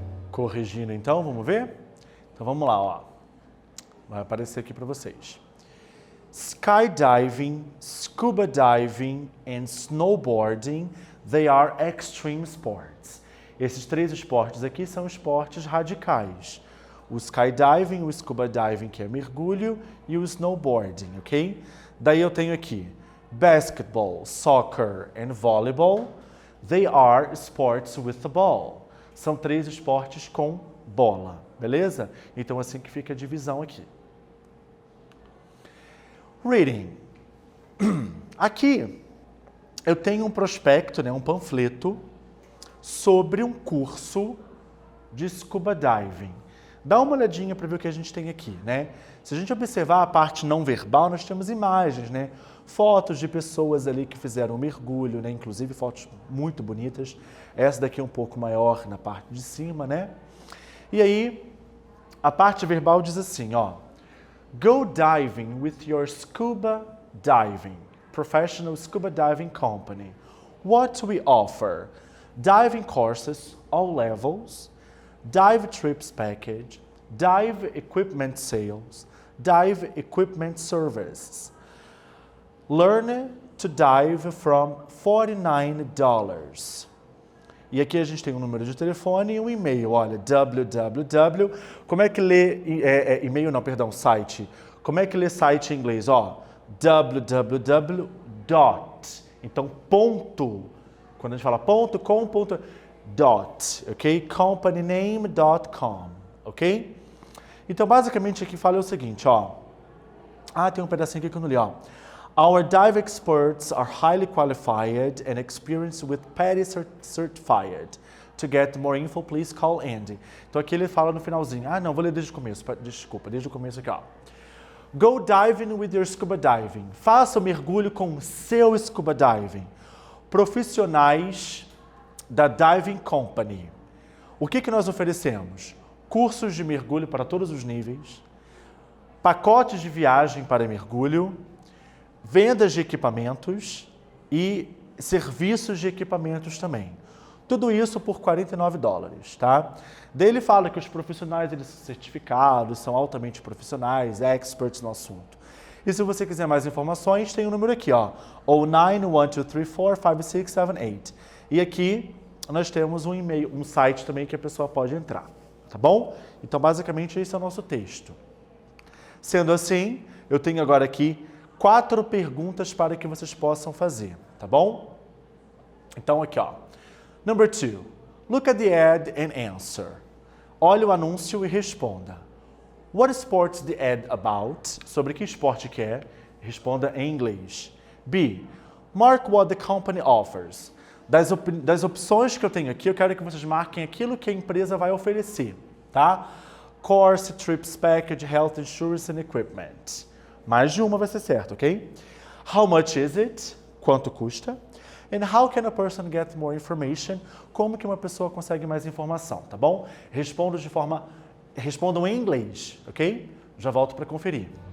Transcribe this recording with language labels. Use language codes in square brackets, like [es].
[pt] Corrigindo então, vamos ver? Então vamos lá, ó. Vai aparecer aqui para vocês. [en] Skydiving, scuba diving and snowboarding, they are extreme sports. [pt] Esses três esportes aqui são esportes radicais. O skydiving, o scuba diving, que é mergulho, e o snowboarding, ok? Daí eu tenho aqui [en] basketball, soccer and volleyball, they are sports with the ball. [pt] São três esportes com bola, beleza? Então assim que fica a divisão aqui. Reading. Aqui eu tenho um prospecto, né, um panfleto, sobre um curso de scuba diving. Dá uma olhadinha para ver o que a gente tem aqui, né? Se a gente observar a parte não verbal, nós temos imagens, né? Fotos de pessoas ali que fizeram um mergulho, né? Inclusive fotos muito bonitas. Essa daqui é um pouco maior na parte de cima, né? E aí, a parte verbal diz assim, ó. [en] Go diving with your scuba diving, professional scuba diving company. What we offer? Diving courses, all levels, dive trips package, dive equipment sales, dive equipment services. Learn to dive from $49. [pt] E aqui a gente tem um número de telefone e um e-mail. Olha, www. Como é que lê e-mail? Não, perdão, site. Como é que lê site em inglês? Ó, www. Então, ponto. Quando a gente fala ponto, com, ponto, dot, ok? Companyname.com, ok? Então, basicamente, aqui fala o seguinte, ó. Ah, tem um pedacinho aqui que eu não li, ó. [en] Our dive experts are highly qualified and experienced with PADI certified. To get more info, please call Andy. [pt] Então aqui ele fala no finalzinho. Ah, não, vou ler desde o começo. Desculpa, desde o começo aqui, ó. Go diving with your scuba diving. Faça o mergulho com o seu scuba diving. Profissionais da Diving Company. O que nós oferecemos? Cursos de mergulho para todos os níveis, pacotes de viagem para mergulho, vendas de equipamentos e serviços de equipamentos também. Tudo isso por $49, tá? Daí ele fala que os profissionais eles são certificados, são altamente profissionais, experts no assunto. E se você quiser mais informações, tem o número aqui, ó, 0912345678. E aqui nós temos um e-mail, um site também que a pessoa pode entrar, tá bom? Então, basicamente, esse é o nosso texto. Sendo assim, eu tenho agora aqui 4 perguntas para que vocês possam fazer, tá bom? Então, aqui, ó. Number 2. [en] Look at the ad and answer. [pt] Olhe o anúncio e responda. [en] What sport's the ad about? [pt] Sobre que esporte que é? Responda em inglês. [en] B. Mark what the company offers. [pt] Das opções que eu tenho aqui, eu quero que vocês marquem aquilo que a empresa vai oferecer, tá? [en] Course, trips package, health insurance and equipment. [pt] Mais de uma vai ser certo, ok? [en] How much is it? [pt] Quanto custa? [en] And how can a person get more information? [pt] Como que uma pessoa consegue mais informação, tá bom? Respondam em inglês, ok? Já volto para conferir.